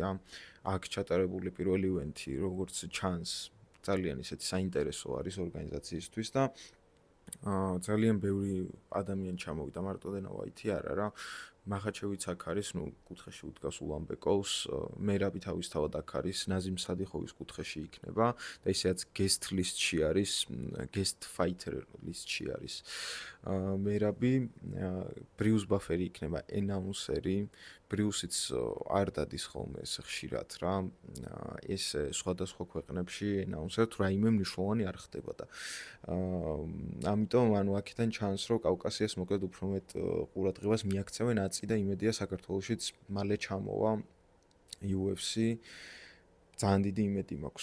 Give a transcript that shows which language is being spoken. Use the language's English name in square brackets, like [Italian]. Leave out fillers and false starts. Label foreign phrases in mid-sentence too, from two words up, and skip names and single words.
[Georgian] აქ ჩატარებული პირველი ივენთი როგორც ჩანს ძალიან ისეთი საინტერესო არის ორგანიზაციისთვის და ძალიან ბევრი ადამიანი ჩამოვიდა მარტო დენა ვაიტი არა რა მახაჩევიც აქ არის, ნუ კუთხეში უდგას ულამბეკოვს, მერაბი თავისთავად აქ არის, ნაზიმ სადიხოვის კუთხეში იქნება და ისედაც [English] guest list- [Georgian] ში არის, [English] guest fighter list-ში არის. [Georgian] მერაბი ბრიუს ბაფერი იქნება ენაუნსერი, ბრიუსიც არ დადის ხოლმე ეს ხშირად რა. ეს სხვადასხვა ქვეყნებში ენაუნსერად რაიმე მნიშვნელოვანი არ ხდება და ამიტომ ანუ აქედან ჩანს რომ კავკასიას მოკლედ უფრო მეტ ყურადღებას მიაქცევენ აწი და იმედია საქართველოშიც მალე ჩამოვა UFC ძალიან დიდი იმედი მაქვს.